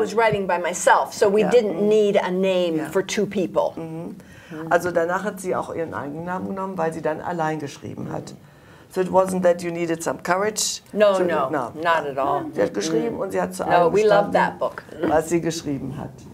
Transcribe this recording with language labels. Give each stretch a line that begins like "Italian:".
English: I was writing by myself, so we didn't need a name for two people.
German: Also danach hat sie auch ihren eigenen Namen genommen, weil sie dann allein geschrieben hat.
English: So it wasn't that you needed some courage? No, not at all.
German: Sie hat geschrieben und sie hat zu allem
English: we loved that book.
German: Was sie geschrieben hat.